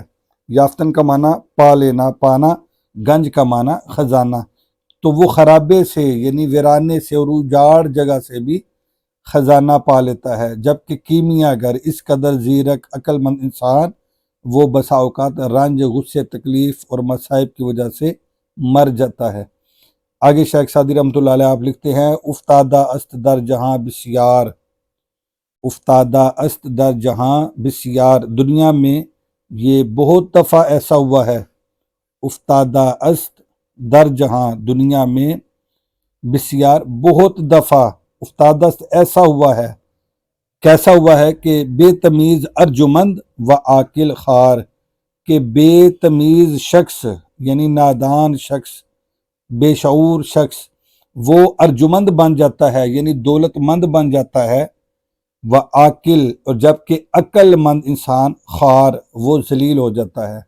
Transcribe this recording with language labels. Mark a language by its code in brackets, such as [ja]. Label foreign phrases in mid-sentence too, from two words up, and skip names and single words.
[ur] یافتن کا معنی پا لینا، پانا، گنج کا معنی خزانہ، تو وہ خرابے سے یعنی ویرانے سے اور اجاڑ جگہ سے بھی خزانہ پا لیتا ہے، جبکہ کیمیا گر اس قدر زیرک عقل مند انسان وہ بسا اوقات رنج، غصے، تکلیف اور مصائب کی وجہ سے مر جاتا ہے۔ آگے شیخ سعدی رحمۃ اللہ علیہ آپ لکھتے ہیں [fa] افتادہ است در جہاں بسیار، افتادہ است در جہاں بسیار، [ur] دنیا میں یہ بہت دفعہ ایسا ہوا ہے، [fa] افتادہ است در جہاں [ur] دنیا میں بسیار بہت دفعہ، افتادہ است ایسا ہوا ہے، کیسا ہوا ہے کہ [fa] بے تمیز ارجمند و عاقل خوار، [ur] کہ بے تمیز شخص یعنی نادان شخص، بے شعور شخص وہ ارجمند بن جاتا ہے یعنی دولت مند بن جاتا ہے، و عاقل اور جبکہ عقل مند انسان خوار وہ ذلیل ہو جاتا ہے۔